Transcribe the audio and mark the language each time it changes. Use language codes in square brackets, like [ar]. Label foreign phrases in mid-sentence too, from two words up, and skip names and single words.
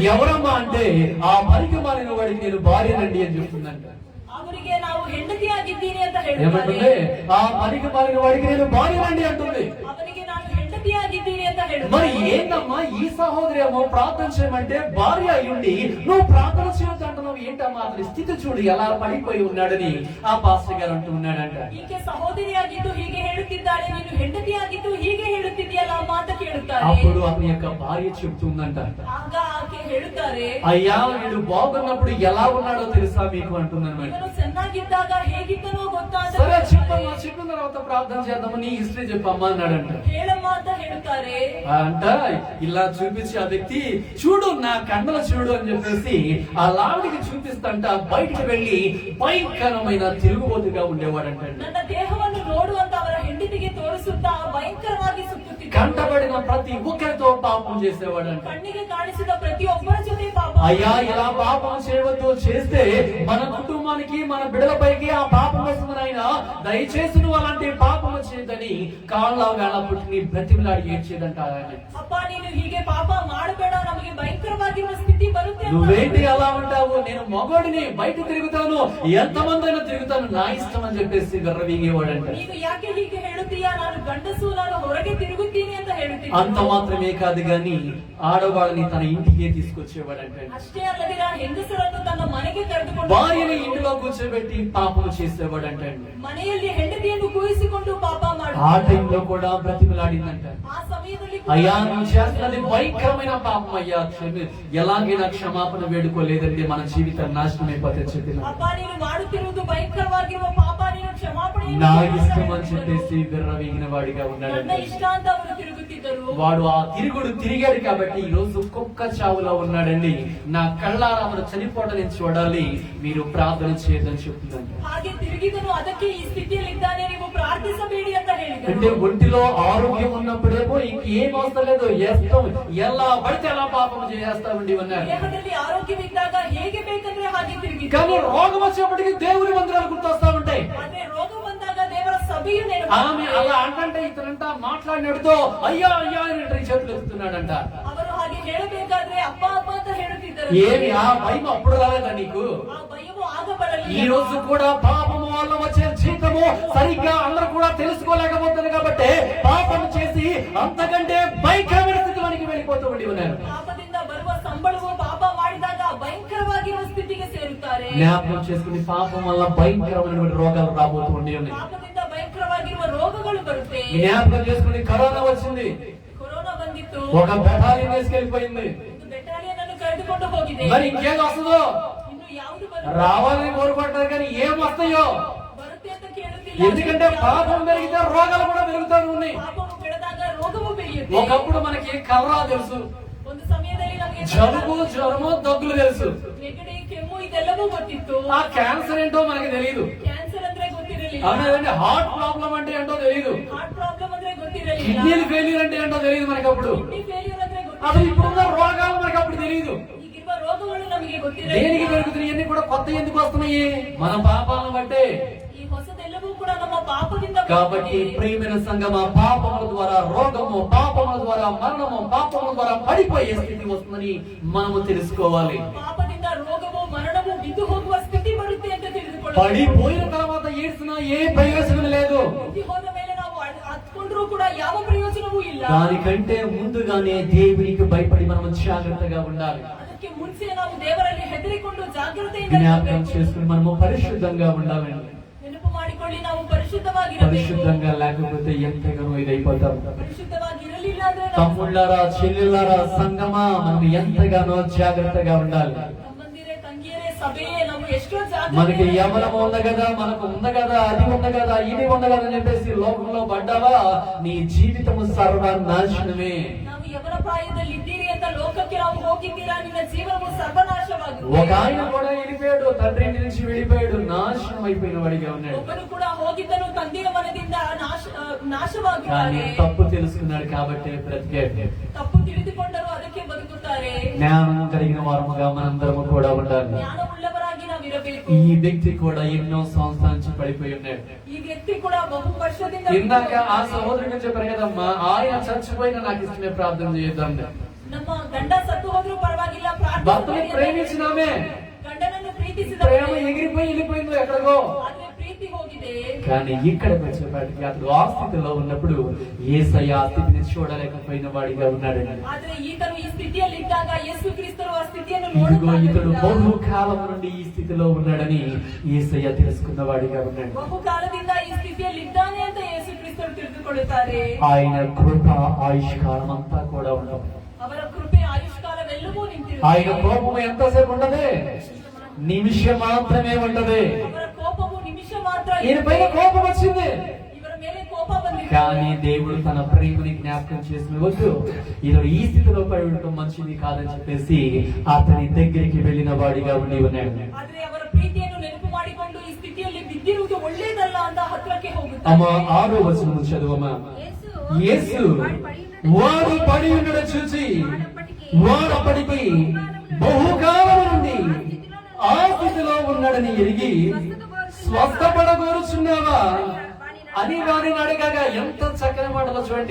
[te] ఎవరమ్మా అంటే, ఆ పనికి మాలిన వాడికి నేను భార్యనండి అని చెప్తుందంట. [kn] ಅವರಿಗೆ ನಾವು ಹೆಂಡತಿಯಾಗಿದ್ದೀನಿ ಅಂತ [te] ఏమంటుంది? [kn] ಹೇಳುತ್ತಾರೆ. [te] ఆ పనికి మాలిన వాడికి నేను భార్యనండి అంటుంది. [kn] ಅವನಿಗೆ ನಾನು ಹೆಂಡತಿಯಾಗಿದ್ದೀನಿ ಅಂತ [te] మరి [kn] ಹೇಳುತ್ತಾರೆ. [te] ఏంటమ్మా ఈ సహోదరి ఏమో ప్రార్థన చేయమంటే భార్య అయ్యుండి నువ్వు ప్రార్థన చేయొద్దు అంటున్నావు, ఏంటమ్మా అతని స్థితి చూడు ఎలా పడిపోయి ఉన్నాడని ఆ పాస్టర్ గారు అంటూ ఉన్నాడంట. [kn] ಈಕೆ ಸಹೋದರಿಯಾಗಿದ್ದು ಹೀಗೆ ಹೇಳುತ್ತಿದ್ದಾಳೆ, ನೀನು ಹೆಂಡತಿಯಾಗಿದ್ದು ಹೀಗೆ ಹೇಳುತ್ತಿದೆಯಲ್ಲ ಅಮ್ಮ ಅಂತ ಕೇಳುತ್ತಾರೆ. [te] అప్పుడు అతని యొక్క భార్య చెప్తుందంట, [kn] ಆಗ ಆಕೆ ಹೇಳುತ್ತಾರೆ, [te] అయ్యా వీడు బాగున్నప్పుడు ఎలా ఉన్నాడో తెలుసా మీకు అంటుందన్నమాట. [kn] ಇವನು ಚೆನ್ನಾಗಿದ್ದಾಗ ಹೇಗಿದ್ದನೋ ಗೊತ್ತಾ ಅಂತ [te] సరే [kn] ಕೇಳುತ್ತಾರೆ. [te] చెప్పమ్మా, చెప్పిన తర్వాత ప్రార్థన చేద్దామని నీ హిస్టరీ చెప్పమ్మా అన్నాడంట. [kn] ಹೇಳಮ್ಮ ಅಂತ ಹೇಳುತ್ತಾರೆ. [te] అంట ఇలా చూపించి ఆ వ్యక్తి, చూడు నా కండలు చూడు అని చెప్పేసి ఆ లావిడికి చూపిస్తంట బయటికి వెళ్లి భయంకరమైన తిరుగుబోతుగా ఉండేవాడంట. [kn] ನನ್ನ ದೇಹವನ್ನು ನೋಡು ಅಂತ ಅವರ ಹೆಂಡತಿಗೆ ತೋರಿಸುತ್ತಾ ಭಯಂಕರವಾಗಿ ಸುತ್ತುತ್ತಿದ್ದ. [te] కంటబడిన ప్రతి ఒక్కరితో పాపం చేసేవాడంట. [kn] ಕಣ್ಣಿಗೆ ಕಾಣಿಸಿದ ಪ್ರತಿಯೊಬ್ಬರ ಜೊತೆ ಪಾಪ. [te] అయ్యా ఇలా పాపం చేయవద్దు, చేస్తే మన కుటుంబానికి మన బిడ్డలపైకి ఆ పాపం వస్తుంది ఆయన, దయచేసి నువ్వు అలాంటి పాపం చేయదని కాళ్ళ వేళ పుట్టిని బ్రతిమలాడి ఏడ్చేదంట ఆయన. [kn] ಅಪ್ಪ ನೀನು ಹೀಗೆ ಪಾಪ ಮಾಡಬೇಡ, ನಮಗೆ ಭಯಂಕರವಾಗಿರುವ ಸ್ಥಿತಿ ಬರುತ್ತೆ ಅಂತ. [te] నువ్వేంటి అలా ఉంటావు, నేను మగోడిని బయట తిరుగుతాను, ఎంతమంది అయినా తిరుగుతాను, నా ఇష్టం అని చెప్పేసి గర్రవీగేవాడంట. [kn] ನೀನು ಯಾಕೆ ಹೀಗೆ ಹೇಳುತ್ತೀಯಾ, ನಾನು ಗಂಡಸು, ನಾನು ಹೊರಗೆ ತಿರುಗುತ್ತೀನಿ ಅಂತ ಹೇಳುತ್ತೀನಿ. [te] అంత మాత్రమే కాదు గాని ఆడవాళ్ళని తన ఇంటికే తీసుకొచ్చేవాడంట. [kn] ಅಷ್ಟೇ ಅಲ್ಲದೆ ನಾನು ಹೆಂಗಸರನ್ನು ತನ್ನ ಮನೆಗೆ ಕರೆದುಕೊಂಡು [te] భార్యని ఇంటిలో కూర్చోబెట్టి పాపం చేసేవాడంట. [kn] ಮನೆಯಲ್ಲಿ ಹೆಂಡತಿಯನ್ನು ಕೂರಿಸಿಕೊಂಡು ಪಾಪ [te] ఆ [kn] ಮಾಡುತ್ತಾರೆ. [te] టైంలో కూడా బ్రతిమలాడిందంట, [kn] ಆ ಸಮಯದಲ್ಲಿ [te] అయ్యా నువ్వు చేస్తున్నది భయంకరమైన పాపం అయ్యా, ఎలాగైనా క్షమాపణ వేడుకోలేదంటే మన జీవితం నాశనం అయిపోతే చెప్పిన [kn] ಅಪ್ಪ ನೀನು ಮಾಡುತ್ತಿರುವುದು ಭಯಂಕರವಾಗಿರುವ ಪಾಪ, ನೀನು ಕ್ಷಮಾಪಣೆ [te] నా ఇష్టం అని చెప్పేసి విర్రవీగిన వాడిగా [kn] ನನ್ನ [te] ఉన్నాడంట. [kn] ಇಷ್ಟ ಅಂತ ಅವರು ತಿರುಗುತ್ತಿದ್ದರು. [te] వాడు ఆ తిరుగుడు తిరిగాడు కాబట్టి ఈ రోజు కుక్క చావులో ఉన్నాడండి. నా కళ్ళారా మనం చనిపోవడం నేను చూడాలి, మీరు ప్రార్థన చేయదని చెప్తుందండి. [kn] ಹಾಗೆ ತಿರುಗಿದನು, ಅದಕ್ಕೆ ಈ ಸ್ಥಿತಿಯಲ್ಲಿ ಇದ್ದಾನೆ, ನೀವು ಪ್ರಾರ್ಥಿಸಬೇಡಿ ಅಂತ [te] అంటే [kn] ಹೇಳಿದರು. [te] ఒంటిలో ఆరోగ్యం ఉన్నప్పుడేమో ఇంకేం అవసరం లేదు, ఎలా పడితే ఎలా పాపం చేస్తామండి అన్నారు. [kn] ದೇಹದಲ್ಲಿ ಆರೋಗ್ಯವಿದ್ದಾಗ ಹೇಗೆ ಬೇಕಂದ್ರೆ ಹಾಗೆ ತಿರುಗಿದರು. [te] కానీ రోగం వచ్చేప్పటికి దేవుని మందిరాలు గుర్తొస్తా ఉంటాయి. [kn] ಆದ್ರೆ ರೋಗ ಬಂದಾಗ ದೇವರ ಸಭೆಯು [te] ఆమె అలా అంటే ఇతనంట మాట్లాడినడుతో అయ్యా అయ్యా అని చేతులు ఎత్తుతున్నాడంట. [kn] ಅವರು ಹಾಗೆ ಹೇಳಬೇಕಾದ್ರೆ ಅಪ್ಪ ಅಪ್ಪ ಅಂತ ಹೇಳುತ್ತಿದ್ದರು. [te] ఏమి ఆ భయం అప్పుడు రాలేదా నీకు? [kn] ಆ ಭಯವು ಆಗ ಬರಲಿಲ್ಲ. [te] ఈ రోజు కూడా పాపము వల్ల వచ్చే జీతము సరిగ్గా అందరూ కూడా తెలుసుకోలేకపోతుంది కాబట్టి పాపం చేసి అంతకంటే భయంకరమైన స్థితిలోనికి వెళ్ళిపోతూ ఉండి ఉన్నారు. [kn] ಪಾಪದಿಂದ ಬರುವ ಸಂಬಳವು ಪಾಪ ಮಾಡಿದಾಗ ಭಯಂಕರವಾಗಿರುವ ಸ್ಥಿತಿಗೆ ಸೇರುತ್ತಾರೆ. [te] జ్ఞాపకం చేసుకుని పాపం వల్ల భయంకరమైన రోగాలు రాబోతూ ఉండి ఉన్నాయి. [kn] ಪಾಪದಿಂದ ಭಯಂಕರವಾಗಿರುವ ರೋಗಗಳು ಬರುತ್ತೆ. [te] జ్ఞాపకం చేసుకుని కరోనా వచ్చింది, [kn] ಕೊರೋನಾ ಬಂದಿತ್ತು, [te] ఒక బెటాలియన్ వేసుకెళ్ళిపోయింది. [kn] ಒಂದು ಬೆಟಾಲಿಯನ್ ಅನ್ನು ಕರೆದುಕೊಂಡು ತೆಗೆದುಕೊಂಡು ಹೋಗಿದೆ. [te] మరి ఇంకేది వస్తుందో? [kn] ಇನ್ನು ಯಾವುದು ಬರುತ್ತೆ? [te] రావాలని కోరుకుంటారు కానీ ఏం వస్తాయో? [kn] ಬರುತ್ತೆ ಅಂತ ಕೇಳುತ್ತಿಲ್ಲ. [te] ఎందుకంటే పాపం పెరిగితే రోగాలు కూడా పెరుగుతారు ఉన్నాయి. [kn] ಪಾಪವು ಬೆಳೆದಾಗ ರೋಗವು ಬೆಳೆಯುತ್ತೆ. [te] ఒకప్పుడు మనకి కలరా తెలుసు, [kn] ಒಂದು ಸಮಯದಲ್ಲಿ ನಮಗೆ [te] జలుబు జ్వరము దగ్గులు తెలుసు, [kn] ನೆಗಡಿ ಕೆಮ್ಮು ಇದೆಲ್ಲವೂ ಗೊತ್ತಿತ್ತು. [te] ఆ క్యాన్సర్ ఏంటో మనకి తెలియదు. [kn] ಕ್ಯಾನ್ಸರ್ ಅಂದ್ರೆ ಗೊತ್ತಿರಲಿಲ್ಲ. [te] అవునండి, [en] heart problem [te] అంటే ఏంటో తెలియదు, [en] heart problem [kn] ಅಂದ್ರೆ ಗೊತ್ತಿರಲಿಲ್ಲ. [en] kidneys failure [te] అంటే ఏంటో తెలియదు మనకి అప్పుడు. [en] kidney failure [kn] ಅಂದ್ರೆ [te] అసలు [kn] ಗೊತ್ತಿರಲಿಲ್ಲ. [te] ఇప్పుడున్న రోగాలు మనకి అప్పుడు తెలియదు. [kn] ಈಗಿರುವ ರೋಗಗಳು ನಮಗೆ [te] దేనికి [kn] ಗೊತ್ತಿರಲಿಲ್ಲ. [te] పెరుగుతున్నాయి? ఇవన్నీ కూడా కొత్త ఎందుకు వస్తున్నాయి? మన పాపాలను బట్టే. [kn] ಈ ಹೊಸದೆಲ್ಲವೂ ಕೂಡ ನಮ್ಮ ಪಾಪದಿಂದ [te] కాబట్టి [kn] ಬರುತ್ತದೆ. [te] ప్రియమైన సంగమ, పాపముల ద్వారా రోగము, పాపముల ద్వారా మరణము, పాపముల ద్వారా పడిపోయే స్థితి వస్తుందని మనము తెలుసుకోవాలి. [kn] ಪಾಪದಿಂದ ರೋಗವು ಮರಣವು ಬಿದ್ದು ಹೋಗುವ ಸ್ಥಿತಿ ಬರುತ್ತೆ ಅಂತ ತಿಳಿದುಕೊಳ್ಳಬೇಕು. [te] పడిపోయిన తర్వాత ఏడ్చినా ఏ ప్రయోజనం లేదు. [kn] ಬಿದ್ದು ಹೋದ ಮೇಲೆ ನಾವು ಹತ್ಕೊಂಡ್ರೂ ಕೂಡ ಯಾವ ಪ್ರಯೋಜನವೂ ಇಲ್ಲ. [te] దానికంటే ముందుగానే దేవునికి భయపడి మనము జాగ్రత్తగా ఉండాలి. [kn] ಅದಕ್ಕೆ ಮುಂಚೆ ನಾವು ದೇವರಲ್ಲಿ ಹೆದರಿಕೊಂಡು ಜಾಗೃತೆಯಿಂದ [te] జ్ఞాపకం [kn] ಇರಬೇಕು. [te] చేసుకుని మనము పరిశుద్ధంగా ఉండాలండి. [kn] ನೆನಪು ಮಾಡಿಕೊಳ್ಳಿ, ನಾವು ಪರಿಶುದ್ಧವಾಗಿರಬೇಕು. [te] పరిశుద్ధంగా లేకపోతే ఎంతగానో ఇదైపోతాం. [kn] ಪರಿಶುದ್ಧವಾಗಿ ಇರಲಿಲ್ಲ ಅಂದ್ರೆ ನಾವು [te] తమ్ముళ్ళారా, చెల్లెళ్ళారా, సంగమా, మనం ఎంతగానో జాగ్రత్తగా ఉండాలి. [kn] ತಮ್ಮಂದಿರೇ ತಂಗಿಯರೇ ಸಭೆಯೇ ನಾವು ಎಷ್ಟೋ [te] మనకి [kn] ಜಾಗೃತಿ [te] యవనం ఉంది కదా, మనకు ఉంది కదా, అది ఉంది కదా, ఇది ఉంది కదా అని చెప్పేసి లోకంలో పడ్డావా, నీ జీవితము సర్వనాశనమే. [kn] ನಾವು ಯವನ ಪ್ರಾಯದಲ್ಲಿ ಇದ್ದೀರಿ ಅಂತ ಲೋಕಕ್ಕೆ ನಾವು ಹೋಗಿದ್ದೀರಾ, ನಿನ್ನ ಜೀವನವು ಸರ್ವನಾಶವಾಗುತ್ತೆ. [te] ఒక ఆయన కూడా వెళ్ళిపోయాడు, తండ్రి ఇంటి నుంచి వెళ్ళిపోయాడు, నాశనం అయిపోయిన వాడిగా ఉన్నాడు. [kn] ಒಬ್ಬನು ಕೂಡ ಹೋಗಿದ್ದನು ತಂದೆಯ ಮನದಿಂದ [te] కానీ [kn] ನಾಶವಾಗಿದ್ದಾರೆ. [te] తప్పు తెలుసుకున్నాడు కాబట్టి బ్రతికాడు. [kn] ತಪ್ಪು ತಿಳಿದುಕೊಂಡರು, ಅದಕ್ಕೆ ಬದುಕುತ್ತಾರೆ. [te] జ్ఞానం కలిగిన వారముగా మనందరము కూడా ఉండాలి. [kn] ಜ್ಞಾನವುಳ್ಳವರಾಗಿ ನಾವಿರಬೇಕು. [te] ఈ వ్యక్తి కూడా ఎన్నో సంవత్సరాల నుంచి పడిపోయి ఉన్నాడు. [kn] ಈ ವ್ಯಕ್ತಿ ಕೂಡ ಬಹು ವರ್ಷದಿಂದ [te] ఇందాక ఆ సహోదరుడు చెప్పారు కదమ్మా, ఆయన చచ్చిపోయినా నాకు ఇష్టమే ప్రార్థన చేయొద్దాం. [kn] ನಮ್ಮ ಗಂಡ ಸತ್ತು ಹೋದ್ರೂ ಪರವಾಗಿಲ್ಲ, ಪ್ರಾರ್ಥನೆ [te] భర్తను [kn] ಮಾಡಿ ಅಂತ [te] ప్రేమించినామే, [kn] ಗಂಡನನ್ನು ಪ್ರೀತಿಸಿದ [te] ప్రేమ ఎగిరిపోయి వెళ్ళిపోయిందో ఎక్కడికో. [kn] ಆದ್ರೆ ಪ್ರೀತಿ ಹೋಗಿದೆ. [te] కానీ ఇక్కడికి వచ్చేపాటికి అతడు ఆ స్థితిలో ఉన్నప్పుడు యేసయ్య ఆ స్థితిని చూడలేకపోయిన వాడిగా ఉన్నాడండి. [kn] ಆದ್ರೆ ಈತನು ಈ ಸ್ಥಿತಿಯಲ್ಲಿ ಇದ್ದಾಗ ಯೇಸು ಕ್ರಿಸ್ತರು ಆ ಸ್ಥಿತಿಯನ್ನು [te] ఇదిగో ఇతడు [kn] ನೋಡುತ್ತಾ [te] బహుకాలం నుండి ఈ స్థితిలో ఉన్నాడని యేసయ్య తెలుసుకున్న వాడిగా ఉన్నాడు. [kn] ಬಹುಕಾಲದಿಂದ ಈ ಸ್ಥಿತಿಯಲ್ಲಿ ಇದ್ದಾನೆ ಅಂತ ಯೇಸು ಕ್ರಿಸ್ತರು ತಿಳಿದುಕೊಳ್ಳುತ್ತಾರೆ. [te] ఆయన కృప ఆయుష్కాలం అంతా కూడా ఉండదు. [kn] ಅವರ ಕೃಪೆ ಆಯುಷ್ಕಾಲವೆಲ್ಲವೂ ನಿಂತಿರುತ್ತದೆ. [te] ఆయన కోపము ఎంతసేపు ఉండదు, నిమిషం మాత్రమే ఉండదు. [kn] ಅವರ ಕೋಪವು ನಿಮಿಷ ಮಾತ್ರ [te] ఈయన పైన కోపం వచ్చింది, [kn] ಇವರ ಮೇಲೆ ಕೋಪ ಬಂದಿದೆ. [te] కానీ దేవుడు తన ప్రేమని జ్ఞాపకం చేసిన వద్దు, ఇతడు ఈ స్థితిలో పడి ఉండటం మంచిది కాదని చెప్పేసి అతని దగ్గరికి వెళ్ళిన వాడిగా ఉండి ఉన్నాడు. [kn] ಆದ್ರೆ ಅವರ ಪ್ರೀತಿಯನ್ನು ನೆನಪು ಮಾಡಿಕೊಂಡು ಈ ಸ್ಥಿತಿಯಲ್ಲಿ ಬಿದ್ದಿರುವುದು ಒಳ್ಳೆಯದಲ್ಲ ಅಂತ ಹತ್ರಕ್ಕೆ ಹೋಗುತ್ತಾರೆ. [te] అమ్మ 6వ వచనం చదువమ్మా. యేసు వాడు పడి ఉండడం చూసి వాడప్పటికి బహుకాలం నుండి ఆ స్థితిలో ఉన్నాడని ఎరిగి స్వస్థపడగోరుచున్నావా అని వారిని అడగగా, ఎంత చక్కని మాటలో చూడండి.